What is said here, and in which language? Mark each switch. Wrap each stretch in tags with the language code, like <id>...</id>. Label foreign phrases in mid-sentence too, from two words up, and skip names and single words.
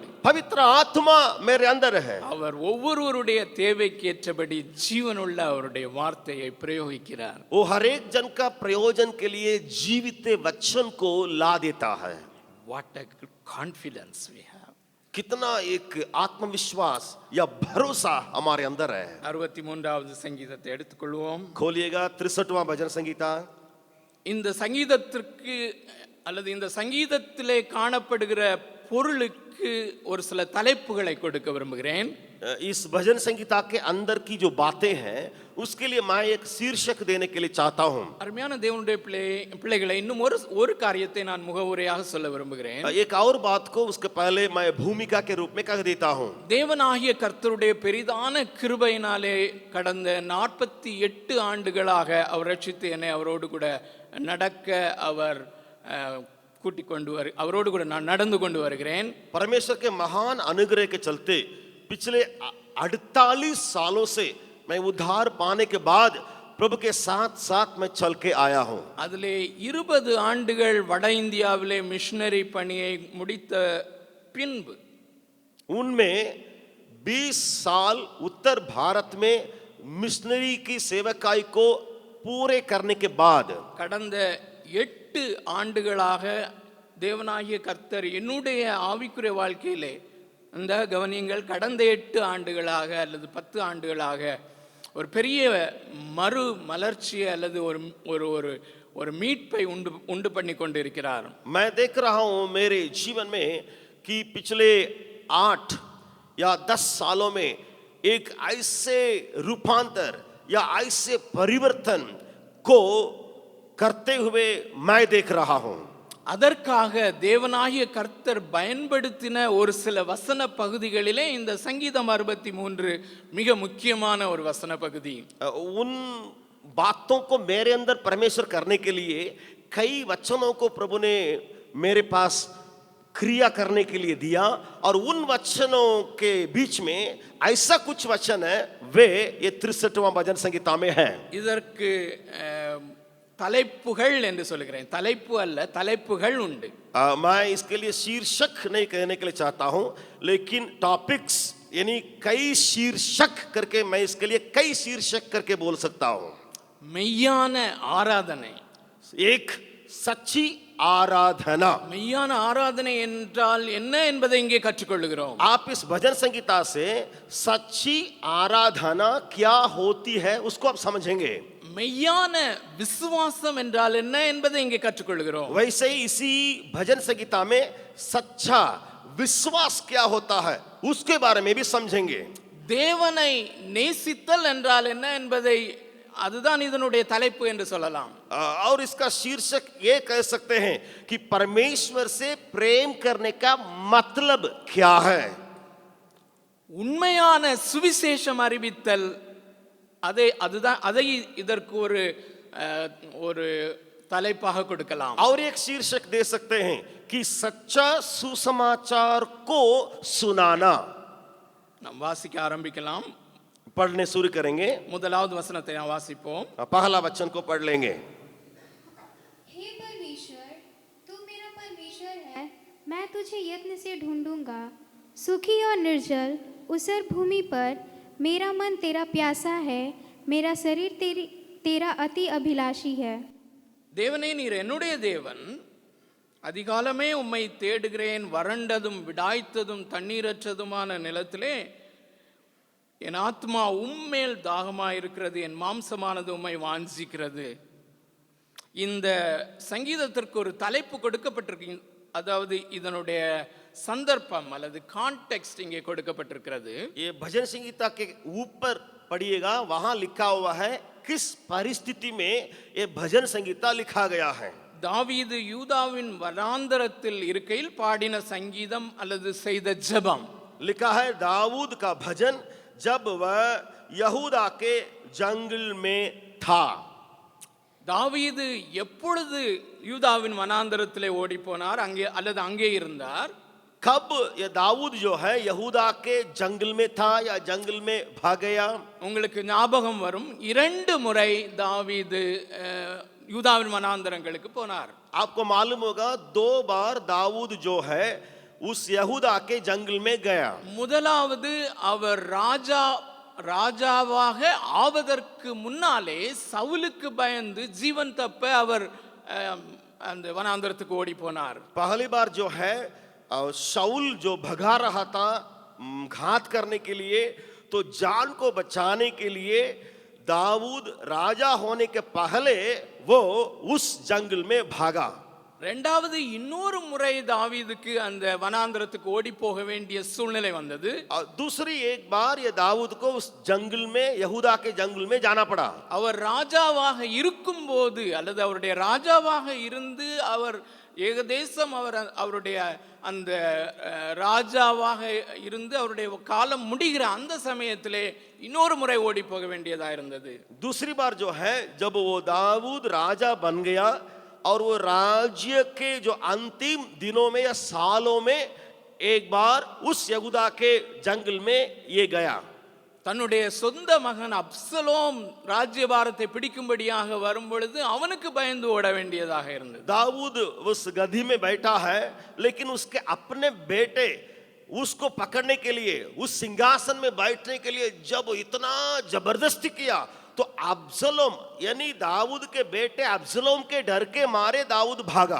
<hi>पवित्र आत्मा मेरे अंदर है.</hi> <ta>அவர் ஒவ்வொருவருடைய தேவைக்கு ஏற்றபடி ஜீவனுள்ள அவருடைய வார்த்தையை பிரயோகிக்கிறார்.</ta> <hi>वो हर एक जन का प्रयोजन के लिए जीवित वचन को ला देता है.</hi> <en>What a confidence we have.</en> <hi>कितना एक आत्मविश्वास या भरोसा हमारे अंदर है।</hi> <ta>63வது சங்கீதத்தை எடுத்துக்கொள்வோம்.</ta> <hi>खोलिएगा 63वां भजन संगीता।</hi> <ta>இந்த சங்கீதத்திற்கு அல்லது இந்த சங்கீதத்திலே காணப்படுகிற பொருளுக்கு ஒரு சில தலைப்புகளை கொடுக்க விரும்புகிறேன்.</ta> <hi>इस भजन संगीता के अंदर की जो बातें हैं उसके लिए मैं एक शीर्षक देने के लिए चाहता हूं।</hi> <ta>அருமையான தேவனுடைய பிள்ளைகளை இன்னும் ஒரு காரியத்தை நான் முகவுரையாக சொல்ல விரும்புகிறேன்.</ta> <hi>एक और बात को उसके पहले मैं भूमिका के रूप में कह देता हूं।</hi> <ta>தேவனாகிய கர்த்தருடைய பெரிதான கிருபையினாலே கடந்த 48 ஆண்டுகளாக அவர் ரட்சித்து என்னை அவரோடு கூட நடக்க அவர் கூட்டிக் கொண்டு அவரோடு கூட நான் நடந்து கொண்டு வருகிறேன்.</ta> <hi>परमेश्वर के महान अनुग्रह के चलते पिछले 48 सालों से मैं उद्धार पाने के बाद प्रभु के साथ साथ मैं चल के आया हूं।</hi> <ta>அதிலே 20 ஆண்டுகள் வட இந்தியாவிலே மிஷனரி பணியை முடித்த பின்பு</ta> <hi>उनमें 20 साल उत्तर भारत में मिशनरी की सेवकाई को पूरे करने के बाद</hi> <ta>கடந்த 8 ஆண்டுகளாக தேவனாகிய கர்த்தர் என்னுடைய ஆவிக்குரிய வாழ்க்கையிலே இந்த கவனியங்கள் கடந்த 8 ஆண்டுகளாக அல்லது 10 ஆண்டுகளாக ஒரு பெரிய மறு மலர்ச்சி அல்லது ஒரு ஒரு ஒரு ஒரு மீட்பை உண்டு பண்ணி கொண்டிருக்கிறார்.</ta> <hi>मैं देख रहा हूं मेरे जीवन में कि पिछले 8 या 10 सालों में एक ऐसे रूपांतर या ऐसे परिवर्तन को करते हुए मैं देख रहा हूं।</hi> <ta>அதற்காக தேவனாகிய கர்த்தர் பயன்படுத்தின ஒரு சில வசன பகுதிகளிலே இந்த சங்கீதம் 63 மிக முக்கியமான ஒரு வசன பகுதி.</ta> <hi>उन बातों को मेरे अंदर परमेश्वर करने के लिए कई वचनों को प्रभु ने मेरे पास क्रिया करने के लिए दिया और उन वचनों के बीच में ऐसा कुछ वचन है वे ये 63वां भजन संगीता में है।</hi> <ta>இதற்கு தலைப்புகள் என்று சொல்கிறேன், தலைப்பு அல்ல, தலைப்புகள் உண்டு.</ta> <hi>मैं इसके लिए शीर्षक नहीं कहने के लिए चाहता हूं लेकिन टॉपिक्स यानी कई शीर्षक करके मैं इसके लिए कई शीर्षक करके बोल सकता हूं।</hi> <ta>மெய்யான ஆராதனை,</ta> <hi>एक सच्ची आराधना।</hi> <ta>மெய்யான ஆராதனை என்றால் என்ன என்பதை இங்கே கற்றுக்கொள்கிறோம்.</ta> <hi>आप इस भजन संगीता से सच्ची आराधना क्या होती है उसको आप समझेंगे।</hi> <ta>மெய்யான விசுவாசம் என்றால் என்ன என்பதை இங்கே கற்றுக்கொள்கிறோம்.</ta> <hi>वैसे ही इसी भजन संगीता में सच्चा विश्वास क्या होता है उसके बारे में भी समझेंगे।</hi> <ta>தேவனை நேசித்தல் என்றால் என்ன என்பதை அதுதான் இதனுடைய தலைப்பு என்று சொல்லலாம்.</ta> <hi>और इसका शीर्षक ये कह सकते हैं कि परमेश्वर से प्रेम करने का मतलब क्या है।</hi> <ta>உண்மையான சுவிசேஷம் அறிவித்தல், அதை இதற்கு ஒரு தலைப்பாக கொடுக்கலாம்.</ta> <hi>और एक शीर्षक दे सकते हैं कि सच्चा सुसमाचार को सुनाना।</hi> <ta>நாம் வாசிக்க ஆரம்பிக்கலாம்.</ta> <hi>पढ़ने शुरू करेंगे।</hi> <ta>முதலாவது வசனத்தை நாம் வாசிப்போம். पहला वचन को पढ़ लेंगे।</ta> <hi>हे परमेश्वर, तू मेरा परमेश्वर है, मैं तुझे यत्न से ढूंढूंगा। सूखी और निर्जल ऊसर भूमि पर मेरा मन तेरा प्यासा है, मेरा शरीर तेरा अति अभिलाषी है।</hi> <ta>தேவனே, நீர் என்னுடைய தேவன், அதிகாலமே உம்மை தேடுகிறேன். வறண்டதும் விடாய்த்ததும் தண்ணீரற்றதுமான நிலத்திலே என் ஆத்மா உம்மேல் தாகமாயிருக்கிறது, என் மாம்சமானது உம்மை வாஞ்சிக்கிறது. இந்த சங்கீதத்திற்கு ஒரு தலைப்பு கொடுக்கப்பட்டிருக்கு, அதாவது இதனுடைய சந்தர்ப்பம் அல்லது கான்டெக்ஸ்ட் இங்கே கொடுக்கப்பட்டிருக்கிறது.</ta> <hi>ये भजन संगीता के ऊपर पढ़िएगा, वहां लिखा हुआ है किस परिस्थिति में ये भजन संगीता लिखा गया है।</hi> <ta>தாவீது யூதாவின் வனாந்தரத்தில் இருக்கையில் பாடின சங்கீதம் அல்லது செய்த ஜெபம்.</ta> <hi>लिखा है दाऊद का भजन जब वह यहूदा के जंगल में था।</hi> <ta>தாவீது எப்பொழுது யூதாவின் வனாந்தரத்திலே ஓடி போனார் அல்லது அங்கே இருந்தார்?</ta> <hi>कब ये दाऊद जो है यहूदा के जंगल में था या जंगल में भाग गया?</hi> <ta>உங்களுக்கு ஞாபகம் வரும், 2 முறை தாவீது யூதாவின் வனாந்தரங்களுக்கு போனார்.</ta> <hi>आपको मालूम होगा 2 बार दाऊद जो है उस यहूदा के जंगल में गया।</hi> <ta>முதலாவது அவர் ராஜாவாக ஆவதற்கு முன்னாலே சவுலுக்கு பயந்து ஜீவன் தப்ப அவர் அந்த வனாந்தரத்துக்கு ஓடி போனார்.</ta> <hi>पहली बार जो है और शाऊल जो भगा रहा था घात करने के लिए, तो जान को बचाने के लिए दाऊद राजा होने के पहले वो उस जंगल में भागा।</hi> <ta>ரெண்டாவது இன்னொரு முறை தாவீதுக்கு அந்த வனாந்தரத்துக்கு ஓடி போக வேண்டிய சூழ்நிலை வந்தது.</ta> <hi>और दूसरी एक बार ये दाऊद को उस जंगल में, यहूदा के जंगल में जाना पड़ा।</hi> <ta>அவர் ராஜாவாக இருக்கும்போது அல்லது அவருடைய ராஜாவாக இருந்து அவர் ஏகதேசம் அவருடைய அந்த ராஜாவாக இருந்து அவருடைய காலம் முடிகிற அந்த சமயத்திலே இன்னொரு முறை ஓடி போக வேண்டியதா இருந்தது.</ta> <hi>दूसरी बार जो है जब वो दाऊद राजा बन गया और वो राज्य के जो अंतिम दिनों में या सालों में एक बार उस यहूदा के जंगल में ये गया।</hi> <ta>தன்னுடைய சொந்த மகன் அப்சலோம் ராஜ்யபாரத்தை பிடிக்கும்படியாக வரும் பொழுது அவனுக்கு பயந்து ஓட வேண்டியதாக இருந்தது.</ta> <hi>दाऊद उस गधी में बैठा है, लेकिन उसके अपने बेटे उसको पकड़ने के लिए, उस सिंहासन में बैठने के लिए जब इतना जबरदस्ती किया, तो अब्सलोम यानी दाऊद के बेटे अब्सलोम के डर के मारे दाऊद भागा।</hi>